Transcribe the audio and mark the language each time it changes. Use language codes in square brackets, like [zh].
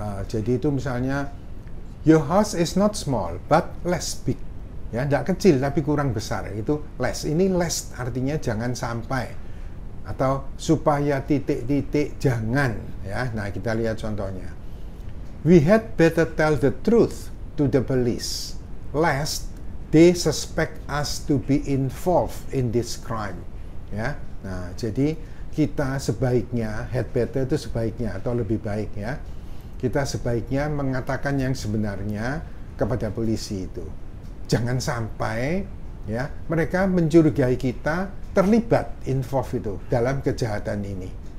[id] Jadi itu misalnya [en] your house is not small but less big. [id] Ya, tidak kecil tapi kurang besar, itu less. Ini less artinya jangan sampai atau supaya titik-titik jangan ya. Nah, kita lihat contohnya. [en] We had better tell the truth to the police lest they suspect us to be involved in this crime. [id] Ya. Nah, jadi kita sebaiknya, [en] had better [id] itu sebaiknya atau lebih baik ya. Kita sebaiknya mengatakan yang sebenarnya kepada polisi itu. Jangan sampai ya mereka mencurigai kita terlibat involved itu dalam kejahatan ini.